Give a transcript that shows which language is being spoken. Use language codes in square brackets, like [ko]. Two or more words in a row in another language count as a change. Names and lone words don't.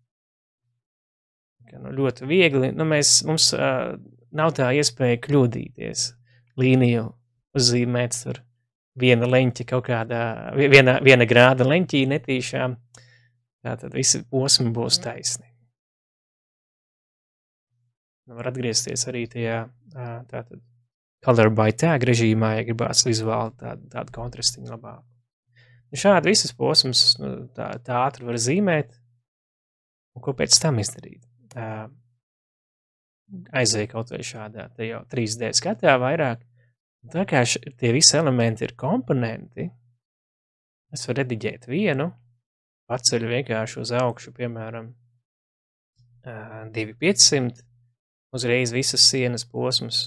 [lv] Ļoti viegli, mums nav tā iespēja kļūdīties. Līniju uzzīmēt tur viena leņķa kaut kādā, viena grāda leņķī netīšām, tātad visi posmi būs taisni. Var atgriezties arī tajā tātad [en] color by tag [lv] režīmā, ja gribās vizuāli tādu kontrastiņu labāk. Šādi visas posmas tā ātri var zīmēt, un ko pēc tam izdarīt. Aizēja kaut vai šādā, te jau 3D skatā vairāk. Tā kā tie visi elementi ir komponenti, es varu rediģēt vienu, paceļu vienkārši uz augšu, piemēram, 2500, uzreiz visas sienas posmas.